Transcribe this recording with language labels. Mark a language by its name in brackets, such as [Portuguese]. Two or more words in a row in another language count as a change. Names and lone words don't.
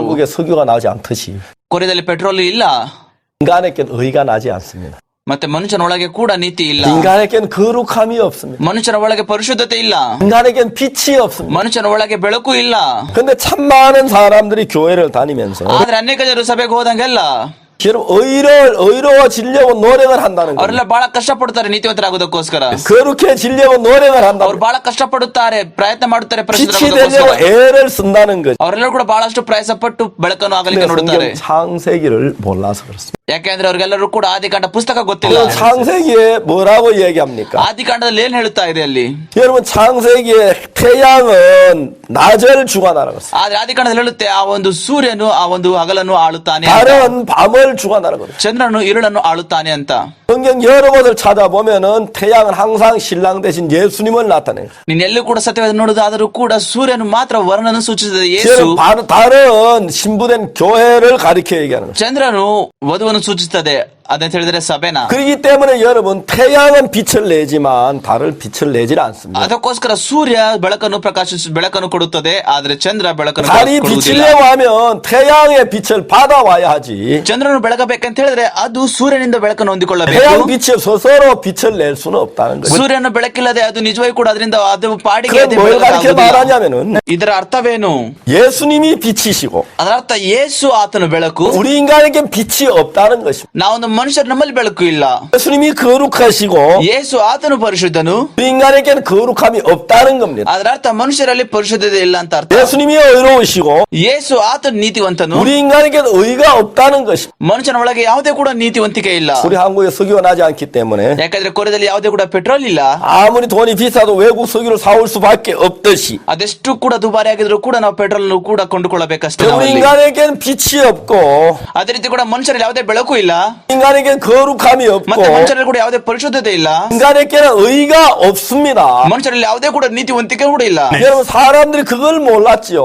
[Korean] 한국에 석유가 나오지 않듯이 [Kannada] ಕೊರಿಯಾದಲ್ಲಿ ಪೆಟ್ರೋಲ್ ಇಲ್ಲ. [Korean] 인간에겐 의가 나지 않습니다. [Kannada] ಮತ್ತೆ ಮನುಷ್ಯನ ಒಳಗೆ ಕೂಡ ನೀತಿ ಇಲ್ಲ. [Korean] 인간에겐 거룩함이 없습니다. [Kannada] ಮನುಷ್ಯನ ಒಳಗೆ ಪರಿಶುದ್ಧತೆ ಇಲ್ಲ. [Korean] 인간에겐 빛이 없습니다. [Kannada] ಮನುಷ್ಯನ ಒಳಗೆ ಬೆಳಕು ಇಲ್ಲ. [Korean] 근데 참 많은 사람들이 교회를 다니면서 [Kannada] ಆದ್ರೆ ಅನೇಕ ಜನರು ಸಭೆಗೆ ಹೋದಂಗೆಲ್ಲ [Korean] 여러분 의로워지려고 노력을 한다는 거예요. [Kannada] ಅವರೆಲ್ಲ ಬಹಳ ಕಷ್ಟಪಡ್ತಾರೆ ನೀತಿವಂತರಾಗೋದಕ್ಕೋಸ್ಕರ. [Korean] 거룩해지려고 노력을 한다는 [Kannada] ಅವ್ರು ಬಹಳ ಕಷ್ಟಪಡುತ್ತಾರೆ, ಪ್ರಯತ್ನ ಮಾಡುತ್ತಾರೆ [Korean] 빛이 되려고 [Kannada] ಪರಿಶುದ್ಧರಾಗೋದಕ್ಕೋಸ್ಕರ. [Korean] 애를 쓴다는 거죠. [Kannada] ಅವರೆಲ್ಲರೂ ಕೂಡ ಬಹಳಷ್ಟು ಪ್ರಯಾಸ ಪಟ್ಟು ಬೆಳಕನ್ನು ಆಗಲಿಕ್ಕೆ [Korean] 근데 [Kannada] ನೋಡುತ್ತಾರೆ. [Korean] 성경 창세기를 몰라서 그렇습니다. [Kannada] ಯಾಕೆಂದ್ರೆ ಅವ್ರಿಗೆಲ್ಲರೂ ಕೂಡ ಆದಿಕಾಂಡ ಪುಸ್ತಕ ಗೊತ್ತಿಲ್ಲ. [Korean] 그 창세기에 뭐라고 얘기합니까? [Kannada] ಆದಿಕಾಂಡದಲ್ಲಿ ಏನ್ ಹೇಳುತ್ತಾ ಇದೆ ಅಲ್ಲಿ? [Korean] 여러분 창세기에 태양은 낮을 주관하라고 했어요. [Kannada] ಆದ್ರೆ ಆದಿಕಾಂಡದಲ್ಲಿ ಹೇಳುತ್ತೆ ಆ ಒಂದು ಸೂರ್ಯನು ಆ ಒಂದು ಹಗಲನ್ನು ಆಳುತ್ತಾನೆ, [Korean] 달은 밤을 주관하라고 그래요. [Kannada] ಚಂದ್ರನು ഇരുಳನ್ನು ಆಳುತ್ತಾನೆ ಅಂತ. [Korean] 성경 여러 곳을 찾아보면은 태양은 항상 신랑 대신 예수님을 나타내요. [Kannada] ನೀನ್ ಎಲ್ಲೂ ಕೂಡ ಸತ್ಯವಾದ ನೋಡುವುದಾದರೂ ಕೂಡ ಸೂರ್ಯನು ಮಾತ್ರ ವರ್ಣನ ಸೂಚಿಸಿದ ಯೇಸು. [Korean] 달은 신부된 교회를 가리켜 얘기하는 거예요. [Kannada] ಚಂದ್ರನು ವಧುವನ್ನು ಸೂಚಿಸುತ್ತದೆ. ಅದಂತ ಹೇಳಿದ್ರೆ ಸಭೆನ. [Korean] 그렇기 때문에 여러분 태양은 빛을 내지만 달은 빛을 내질 않습니다. [Kannada] ಅದಕ್ಕೋಸ್ಕರ ಸೂರ್ಯ ಬೆಳಕನ್ನು ಕೊಡುತ್ತದೆ, ಆದ್ರೆ ಚಂದ್ರ ಬೆಳಕನ್ನು [Korean] 달이 [Kannada] ಕೊಡುವುದಿಲ್ಲ. [Korean] 비치려고 하면 태양의 빛을 받아와야 하지. [Kannada] ಚಂದ್ರನು ಬೆಳಗಬೇಕಂತ ಹೇಳಿದ್ರೆ ಅದು ಸೂರ್ಯನಿಂದ ಬೆಳಕನ್ನು ಹೊಂದಿಕೊಳ್ಳಬೇಕು. [Korean] 태양 빛이 스스로 빛을 낼 수는 없다는 거예요. [Kannada] ಸೂರ್ಯನ ಬೆಳಕಿಲ್ಲದೆ ಅದು ನಿಜವಾಗಿ ಕೂಡ ಅದರಿಂದ ಅದು ಪಾಡಿಗೆ [Korean] 그건 [Kannada] ಅದೇ [Korean] 뭘 가리켜 [Kannada] ಬೆಳಕಾಗುವುದಿಲ್ಲ. [Korean] 말하냐면은 [Kannada] ಇದರ ಅರ್ಥವೇನು? [Korean] 예수님이 빛이시고 [Kannada] ಅದರ ಅರ್ಥ ಯೇಸು ಆತನ ಬೆಳಕು, [Korean] 우리 인간에겐 빛이 없다는 것입니다. [Kannada] ನಾವೊಂದು ಮನುಷ್ಯರು ನಮ್ಮಲ್ಲಿ ಬೆಳಕು ಇಲ್ಲ. [Korean] 예수님이 거룩하시고 [Kannada] ಯೇಸು ಆತನು ಪರಿಶುದ್ಧನು, [Korean] 우리 인간에겐 거룩함이 없다는 겁니다. [Kannada] ಅದರ ಅರ್ಥ ಮನುಷ್ಯರಲ್ಲಿ ಪರಿಶುದ್ಧತೆ ಇಲ್ಲ ಅಂತ ಅರ್ಥ. [Korean] 예수님이 의로우시고 [Kannada] ಯೇಸು ಆತನು ನೀತಿವಂತನು, [Korean] 우리 인간에겐 의가 없다는 것입니다. [Kannada] ಮನುಷ್ಯನ ಒಳಗೆ ಯಾವುದೇ ಕೂಡ ನೀತಿವಂತಿಕೆ ಇಲ್ಲ. [Korean] 우리 한국에 석유가 나지 않기 때문에 [Kannada] ಯಾಕಂದ್ರೆ ಕೊರಿಯಾದಲ್ಲಿ ಯಾವುದೇ ಕೂಡ ಪೆಟ್ರೋಲ್ ಇಲ್ಲ. [Korean] 아무리 돈이 비싸도 외국 석유를 사올 수밖에 없듯이 [Kannada] ಅದೆಷ್ಟು ಕೂಡ ದುಬಾರಿ ಆಗಿದ್ರು ಕೂಡ ನಾವು ಪೆಟ್ರೋಲ್ ಕೂಡ ಕೊಂಡುಕೊಳ್ಳಬೇಕಷ್ಟೇ. [Korean] 우리 [Kannada] ನಾವಲ್ಲಿ. [Korean] 인간에겐 빛이 없고 [Kannada] ಅದೇ ರೀತಿ ಕೂಡ ಮನುಷ್ಯರಲ್ಲಿ ಯಾವುದೇ ಬೆಳಕು ಇಲ್ಲ, [Korean] 인간에겐 거룩함이 없고 [Kannada] ಮತ್ತೆ ಮನುಷ್ಯರಲ್ಲಿ ಕೂಡ ಯಾವುದೇ ಪರಿಶುದ್ಧತೆ ಇಲ್ಲ, [Korean] 인간에게는 의가 없습니다. [Kannada] ಮನುಷ್ಯರಲ್ಲಿ ಯಾವುದೇ ಕೂಡ ನೀತಿವಂತಿಕೆ ಕೂಡ ಇಲ್ಲ. [Korean] 여러분 사람들이 그걸 몰랐지요.